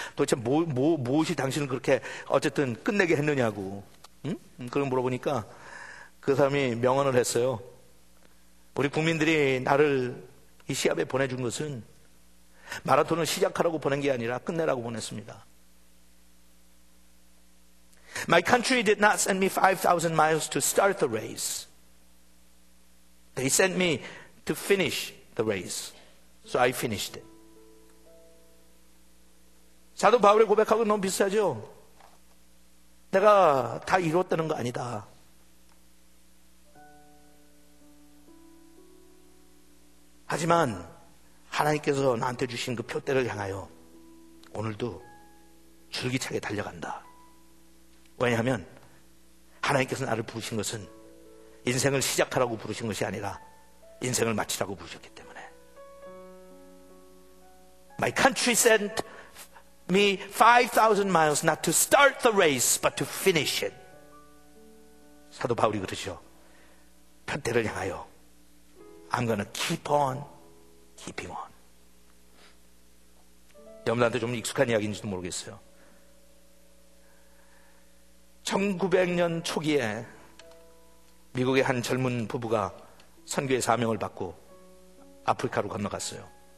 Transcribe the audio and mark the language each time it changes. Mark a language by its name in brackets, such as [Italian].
[Korean] 도대체 무엇이 당신을 그렇게 어쨌든 끝내게 했느냐고. 응? 그걸 물어보니까 그 사람이 명언을 했어요. 우리 국민들이 나를 이 시합에 보내준 것은 마라톤을 시작하라고 보낸 게 아니라 끝내라고 보냈습니다. [English] My country did not send me 5,000 miles to start the race. They sent me to finish the race. So I finished it. [Korean] 사도 바울의 고백하고 너무 비슷하죠? 내가 다 이루었다는 거 아니다. 하지만 하나님께서 나한테 주신 그 표대를 향하여 오늘도 줄기차게 달려간다. 왜냐하면 하나님께서 나를 부르신 것은 인생을 시작하라고 부르신 것이 아니라 인생을 마치라고 부르셨기 때문에. [English] My country sent me 5,000 miles not to start the race but to finish it. [Korean] 사도 바울이 그러죠. 편대를 향하여 [English] I'm gonna keep on keeping on. [Korean] 여러분들한테 좀 익숙한 이야기인지도 모르겠어요. 1900년 초기에 미국의 한 젊은 부부가 선교의 사명을 받고 아프리카로 건너갔어요.